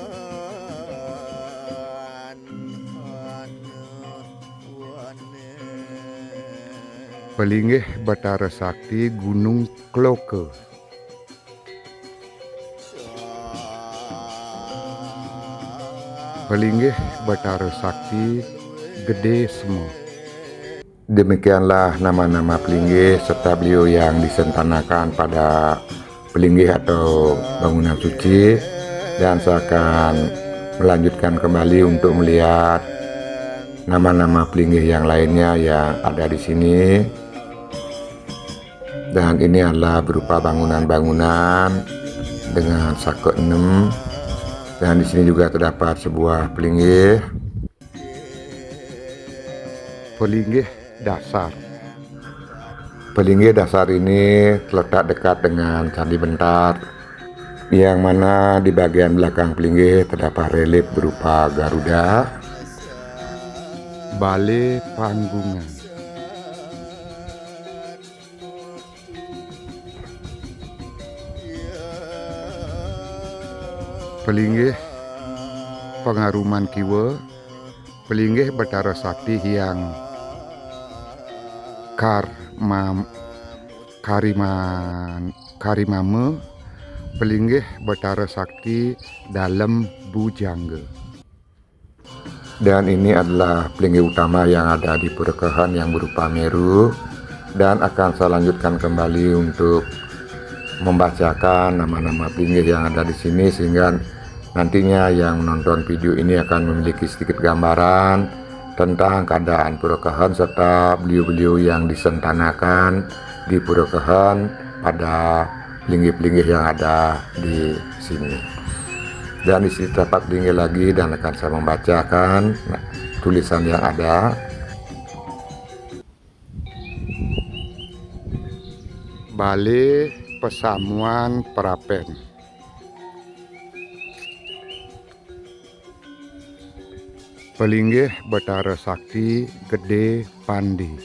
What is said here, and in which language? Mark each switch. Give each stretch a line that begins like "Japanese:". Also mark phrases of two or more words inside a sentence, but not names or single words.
Indonesian: Pelinggih Betara Sakti Gunung Kloke. Pelinggih Betara Sakti Gede Semut. Demikianlah nama-nama pelinggih serta beliau yang disentanakan pada pelinggih atau bangunan suci, dan saya akan melanjutkan kembali untuk melihat nama-nama pelinggih yang lainnya yang ada di sini. Dan ini adalah berupa bangunan-bangunan dengan sake 6, dan di sini juga terdapat sebuah pelinggih. Pelinggih Dasar. Pelinggih dasar ini terletak dekat dengan Candi Bentar, yang mana di bagian belakang pelinggih terdapat relief berupa Garuda. Balai Panggungan. Pelinggih Pengaruman Kiwa. Pelinggih Betara Sakti Hyang Karimame. Pelinggih Betara Sakti Dalam Bujangga. Dan ini adalah pelinggih utama yang ada di Pura Kehen yang berupa Meru, dan akan saya lanjutkan kembali untuk membacakan nama-nama pelinggih yang ada di sini, sehingga nantinya yang menonton video ini akan memiliki sedikit gambaran tentang keadaan Pura Kehen serta beliau-beliau yang disentanakan di Pura Kehen pada pelinggih-pelinggih yang ada di sini. Dan di sini terdapat pelinggih lagi, dan akan saya membacakan tulisan yang ada. Balai Pesamuan Prapen. Pelinggih Betara Sakti Gede Pandi.